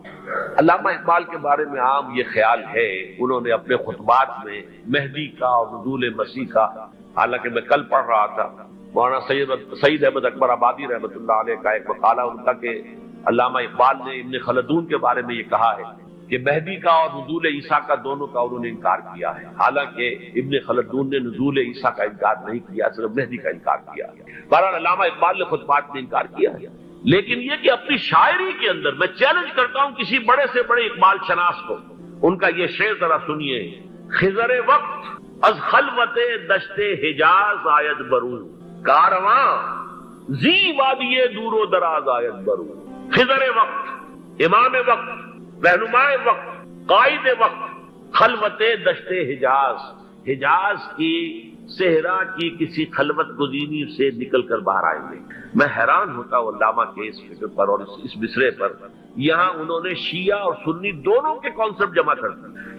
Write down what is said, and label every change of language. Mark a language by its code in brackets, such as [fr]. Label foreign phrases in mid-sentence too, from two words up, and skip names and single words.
[ur] علامہ اقبال کے بارے میں عام یہ خیال ہے، انہوں نے اپنے خطبات میں مہدی کا اور نزول مسیح کا، حالانکہ میں کل پڑھ رہا تھا مولانا سعید احمد اکبر آبادی رحمۃ اللہ علیہ کا ایک مقالہ ان کا کہ علامہ اقبال نے ابن خلدون کے بارے میں یہ کہا ہے کہ مہدی کا اور نزول عیسیٰ کا دونوں کا انہوں نے انکار کیا ہے، حالانکہ ابن خلدون نے نزول عیسیٰ کا انکار نہیں کیا، صرف مہدی کا انکار کیا۔ بہرحال علامہ اقبال نے خطبات میں انکار کیا ہے، لیکن یہ کہ اپنی شاعری کے اندر میں چیلنج کرتا ہوں کسی بڑے سے بڑے اقبال شناس کو، ان کا یہ شعر ذرا سنیے۔ [fa] خضر وقت از خلوت دشت حجاز آید برو، کارواں زی وادی دور و دراز آید برو۔ [ur] خضر وقت، امام وقت، رہنمائے وقت، قائد وقت، خلوت دشت حجاز، حجاز کی صحرا کی کسی خلوت گزینی سے نکل کر باہر آئیں گے. میں حیران ہوتا ہوں علامہ کے اس فکر پر اور اس مصرعے پر. یہاں انہوں نے شیعہ اور سنی دونوں کے کانسیپٹ جمع کر دیے.